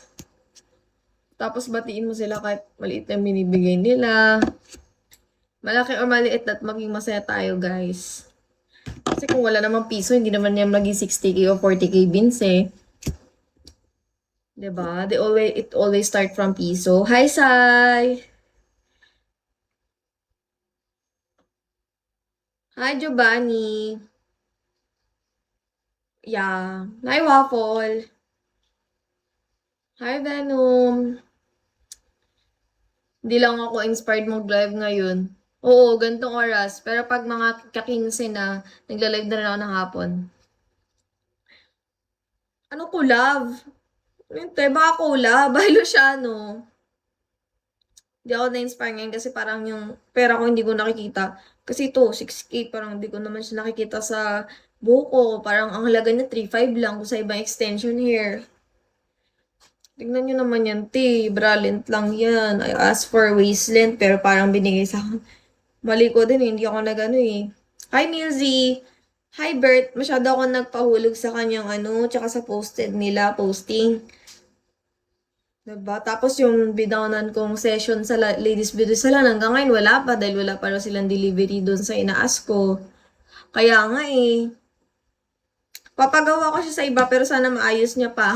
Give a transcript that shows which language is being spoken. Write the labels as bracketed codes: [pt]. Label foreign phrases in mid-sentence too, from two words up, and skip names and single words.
[tl] Tapos batiin mo sila kahit maliit na binibigay nila. Malaki o maliit at maging masaya tayo, guys. Kasi kung wala namang piso, hindi naman niya maging 60k o 40k bins eh. 'Di ba? [en] It always start from piso. Hi, Sai! Hi, Giovanni! Yeah. Hi, Waffle! Hi, Venom! [tl] Hindi lang ako inspired mag-live ngayon. Oo, gantong oras. Pero pag mga ka-15 na, nagla-live na rin ako ng hapon. Ano collab? Hindi, baka collab. [en] By Luciano. [tl] Hindi ako na-inspire ngayon kasi parang yung pera ko hindi ko nakikita. Kasi ito, 6K, parang hindi ko naman siya nakikita sa buko. Parang ang halaga niya 3.5 lang kung sa ibang extension hair. Tignan nyo naman yan, bra length lang yan. [en] I asked for waist length, [tl] pero parang binigay sa akin. Mali ko din, hindi ako nag-ano eh. [en] Hi, Milzy! Hi, Bert! [tl] Masyado ako nagpahulog sa kanyang tsaka sa posted nila, posting. Diba? Tapos yung bidownan kong session sa Ladies Beauty Salon, hanggang ngayon wala pa dahil wala pa raw silang delivery doon sa inaas ko. Kaya nga papagawa ko siya sa iba pero sana maayos niya pa.